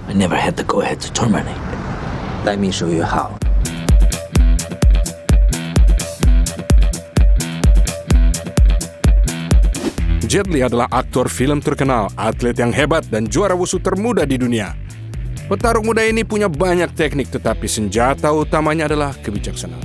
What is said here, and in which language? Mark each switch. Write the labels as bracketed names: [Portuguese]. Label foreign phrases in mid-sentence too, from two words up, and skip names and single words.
[English] I never had the go-ahead to terminate. [Chinese] 待秘书约好。 [Indonesian] Jet Li adalah aktor film terkenal, atlet yang hebat, dan juara wushu termuda di dunia. Petarung muda ini punya banyak teknik, tetapi senjata utamanya adalah kebijaksanaan.